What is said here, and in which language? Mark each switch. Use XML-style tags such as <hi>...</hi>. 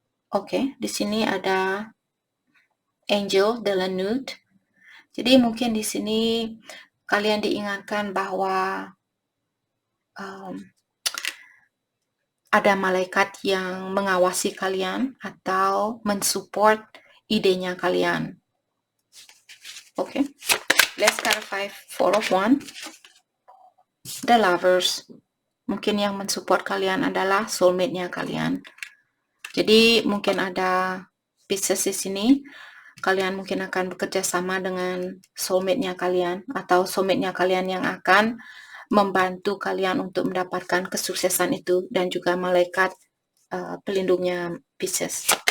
<id>Okay, di sini ada Angel de la Nude. Jadi mungkin di sini kalian diingatkan bahwa ada malaikat yang mengawasi kalian atau mensupport idenya kalian.</id> <en>Okay, let's clarify Four of Wands. The Lovers.</en> <id>Mungkin yang mensupport kalian adalah soulmate-nya kalian. Jadi mungkin ada Pisces di sini. Kalian mungkin akan bekerja sama dengan soulmate-nya kalian, atau soulmate-nya kalian yang akan membantu kalian untuk mendapatkan kesuksesan itu, dan juga malaikat pelindungnya Pisces.</id>